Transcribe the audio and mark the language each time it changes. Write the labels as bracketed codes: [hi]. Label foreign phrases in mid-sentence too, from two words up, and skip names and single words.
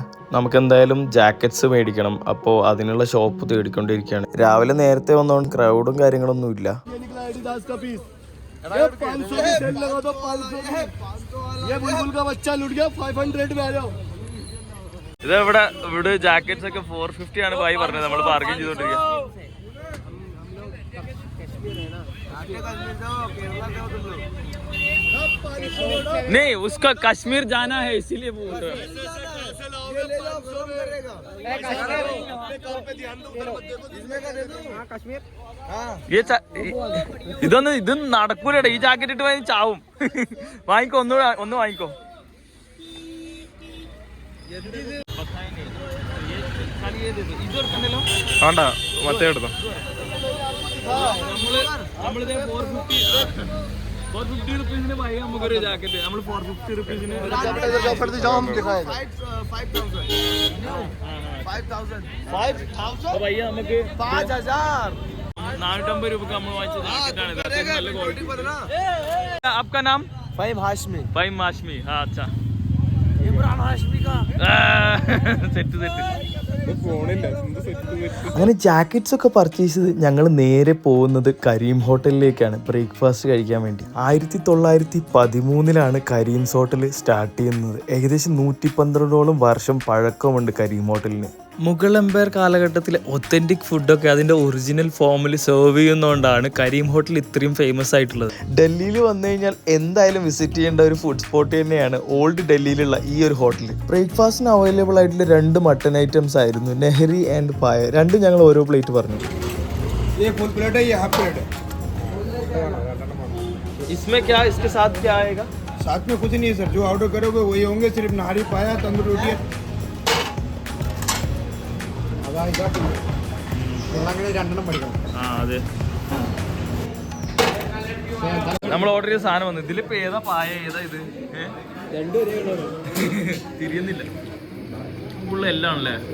[ml] നമുക്ക് എന്തായാലും ജാക്കറ്റ്സ് മേടിക്കണം. അപ്പോൾ അതിനുള്ള ഷോപ്പ് തേടിക്കൊണ്ടിരിക്കുകയാണ്. രാവിലെ നേരത്തെ വന്നതുകൊണ്ട് ക്രൗഡും കാര്യങ്ങളൊന്നും ഇല്ല. ഇത് ഇവിടെ ജാക്കറ്റ്സ് ഒക്കെ 450 ആണ് ഭായി പറഞ്ഞത്. നമ്മൾ ബാർഗൈൻ ചെയ്തോണ്ടിരിക്കുക. [hi] नहीं, उसका कश्मीर जाना है इसीलिए बोल रहे हैं. [ml] ഇതൊന്നും നടക്കൂലടേ. ഈ ജാക്കറ്റ് ഇട്ട് വാങ്ങി ചാവും. വാങ്ങിക്കോ, ഒന്ന് വാങ്ങിക്കോ. വേണ്ട, മറ്റേ എടുത്തോ. 450 [hi] रुपीज भाई [ml] നമുക്കൊരു ജാക്കറ്റ്. നമ്മൾ 450 रुपीज 5000 ഭയ്യ നമുക്ക് 5000 450 രൂപക്ക് നമ്മൾ വാങ്ങിച്ച ജാക്കറ്റാണ്. നല്ല ക്വാളിറ്റി. [hi] आपका नाम? फहीम हाशमी. फहीम हाशमी. हाँ, अच्छा. इमरान हाशमी का [ml] സെറ്റ്. അങ്ങനെ ജാക്കറ്റ്സ് ഒക്കെ പർച്ചേസ് ചെയ്ത് ഞങ്ങൾ നേരെ പോകുന്നത് കരീം ഹോട്ടലിലേക്കാണ് ബ്രേക്ക്ഫാസ്റ്റ് കഴിക്കാൻ വേണ്ടി. 1913 കരീംസ് ഹോട്ടൽ സ്റ്റാർട്ട് ചെയ്യുന്നത്. ഏകദേശം 112 വർഷം പഴക്കമുണ്ട് കരീം ഹോട്ടലിന്. മുഗൾ എംപയർ കാലഘട്ടത്തിലെ ഒത്തന്റിക് ഫുഡൊക്കെ അതിന്റെ ഒറിജിനൽ ഫോമിൽ സെർവ് ചെയ്യുന്നതുകൊണ്ടാണ് കരീം ഹോട്ടൽ ഇത്രയും ഫേമസ് ആയിട്ടുള്ളത്. ഡൽഹിയിൽ വന്നു കഴിഞ്ഞാൽ എന്തായാലും വിസിറ്റ് ചെയ്യേണ്ട ഒരു ഫുഡ് സ്പോട്ട് തന്നെയാണ് ഓൾഡ് ഡൽഹിയിലുള്ള ഈ ഒരു ഹോട്ടൽ. ബ്രേക്ക്ഫാസ്റ്റിന് അവൈലബിൾ ആയിട്ടുള്ള 2 മട്ടൺ ഐറ്റംസ് ആയിരുന്നു, നെഹ്രി ആൻഡ് പായ. രണ്ടും ഞങ്ങൾ ഓരോ പ്ലേറ്റ് പറഞ്ഞു. [hi] इसमें क्या, इसके साथ क्या आएगा? साथ में कुछ नहीं सर, जो ऑर्डर करोगे वही होंगे, सिर्फ नारी पाया, तंदूरी रोटी [ml] അതെ. നമ്മൾ ഓർഡർ ചെയ്ത സാധനം വന്നു. ഇതിലിപ്പോ ഏതാ പായ, ഏതാ ഇത്? തിരിയുന്നില്ല. എല്ലാം ആണല്ലേ.